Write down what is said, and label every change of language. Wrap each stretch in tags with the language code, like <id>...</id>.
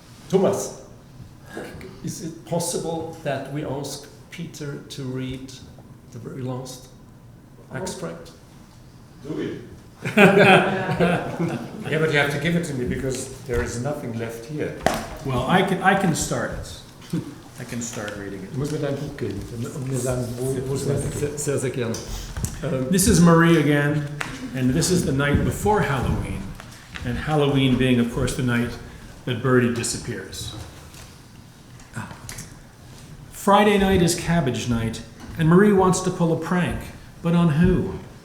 <en>Thomas, is it possible that we ask Peter to read the very last extract? Do we? Yeah, but you have to give it to me because there is nothing left here. Well, I can start it. I can start reading it.</en> <de>Du musst mir dein Buch geben und mir sagen, wo es weitergeht. Sehr, sehr gerne.</de> <en>This is Marie again, and this is the night before Halloween, and Halloween being, of course, the night that Birdy disappears. Okay. Friday night is cabbage night, and Marie wants to pull a prank, but on who?</en>